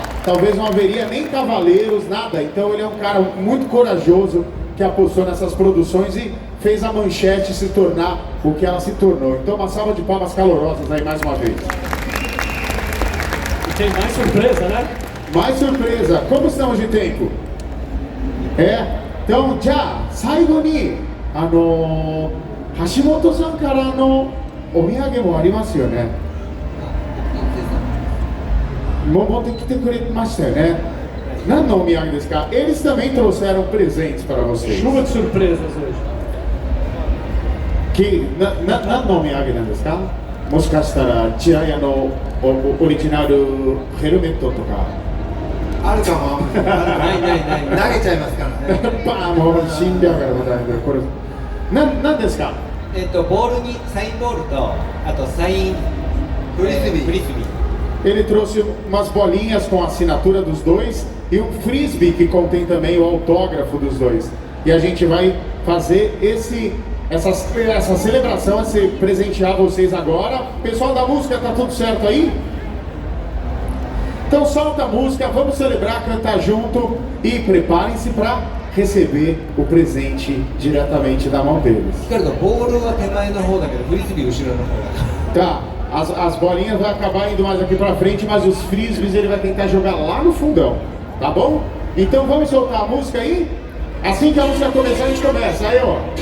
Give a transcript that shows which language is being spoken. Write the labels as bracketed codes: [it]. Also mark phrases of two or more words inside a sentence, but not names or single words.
[pt] Talvez não haveria nem Cavaleiros, nada. Então ele é um cara muito corajoso que apostou nessas produções e fez a Manchete se tornar o que ela se tornou. Então uma salva de palmas calorosas aí mais uma vez. E tem mais surpresa, né? Mais surpresa. Como estamos de tempo? Então, já, [ja] 最後に橋本さんからのお土産もありますよね。もう持ってきてくれましたよね。何のお土産ですか? [pt] Eles também trouxeram presentes para vocês. Chuva de surpresas hoje. [ja] 何のお土産なんですか? もしかしたらチラヤのオリジナルヘルメットとかあるかも。ないないない。投げちゃいますからね。バーンもう死んでやがるみたいなこれ何ですか? ボールにサインボールとあとサインフリスビー。フリスビー。 [pt] Ele trouxe umas bolinhas com a assinatura dos dois e um frisbee que contém também o autógrafo dos dois. E a gente vai fazer essa celebração, esse presentear vocês agora. Pessoal da música, tá tudo certo aí? Então solta a música, vamos celebrar, cantar junto e preparem-se para receber o presente diretamente da mão deles. [ja] けれどボールは手前の方だけどフリスビー後ろの方だ。 [pt] Tá, as bolinhas vão acabar indo mais aqui pra frente, mas os frisbees ele vai tentar jogar lá no fundão, tá bom? Então vamos soltar a música aí? Assim que a música começar, a gente começa, aí ó.